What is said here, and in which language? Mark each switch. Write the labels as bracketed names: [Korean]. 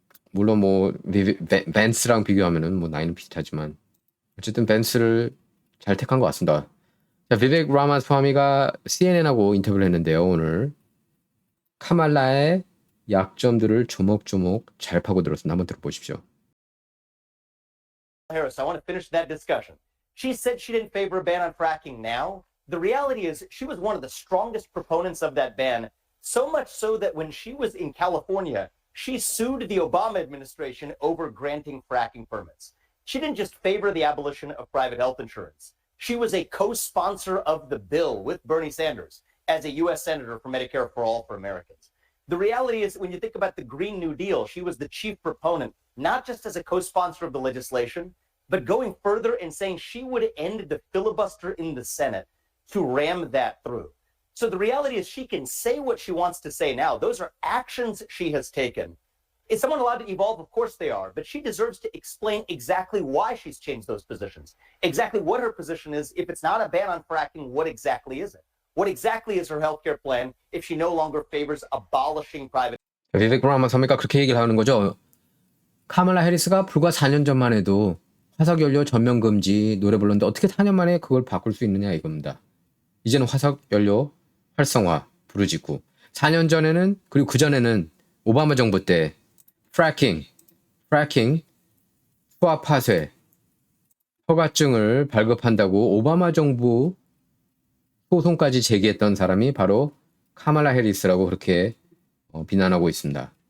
[Korean] 물론 뭐 벤스랑 비교하면은 뭐 나이는 비슷하지만 어쨌든 벤스를 잘 택한 것 같습니다. 자, 비빅 라마스와미가 CNN하고 인터뷰를 했는데요. 오늘 카말라의 약점들을 조목조목 잘 파고들었습니다. 한번 들어보십시오. [English] Harris, I want to finish that discussion. She said she didn't favor a ban on fracking now. The reality is she was one of the strongest proponents of that ban, so much so that when she was in California, she sued the Obama administration over granting fracking permits. She didn't just favor the abolition of private health insurance. She was a co-sponsor of the bill with Bernie Sanders as a U.S. Senator for Medicare for All for Americans. The reality is, when you think about the Green New Deal, she was the chief proponent, not just as a co-sponsor of the legislation, but going further and saying she would end the filibuster in the Senate to ram that through. So the reality is she can say what she wants to say now. Those are actions she has taken. Is someone allowed to evolve? Of course they are, but she deserves to explain exactly why she's changed those positions, exactly what her position is. If it's not a ban on fracking, what exactly is it? What exactly is her healthcare plan if she no longer favors abolishing private? [Korean] 비백 브라마 선배가 그렇게 얘기를 하는 거죠. 카말라 해리스가 불과 4년 전만 해도 화석연료 전면 금지 노래 불렀는데 어떻게 4년 만에 그걸 바꿀 수 있느냐 이겁니다. 이제는 화석연료 활성화 부르짖고 4년 전에는 그리고 그 전에는 오바마 정부 때 프래킹 수압 파쇄 허가증을 발급한다고 오바마 정부 소송까지 제기했던 사람이 바로 카말라 해리스라고 그렇게 비난하고 있습니다.